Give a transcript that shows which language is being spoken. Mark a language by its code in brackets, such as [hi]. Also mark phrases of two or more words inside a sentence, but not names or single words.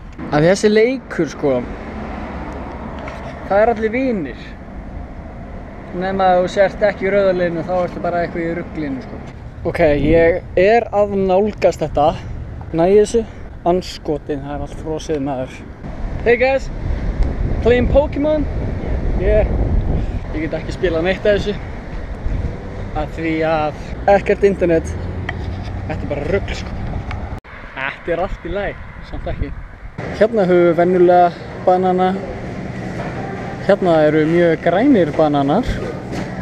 [is] Af því þessi leikur sko. Það er allir vinir. Nema að þú sért ekki í rauðarliðinu þá ertu bara eitthvað í ruglinu sko. Ok, ég er að nálgast þetta. Næði þessu. Andskotin, það er allt frosið maður. [en] Hey guys, playing Pokémon? [is] Ég get ekki spilað neitt af þessu. Af því að ekkert internet. Þetta er bara rugl sko. Þetta er allt í lagi, samt ekki. Hérna höfum við venjulega banana. Hérna eru mjög grænir bananar.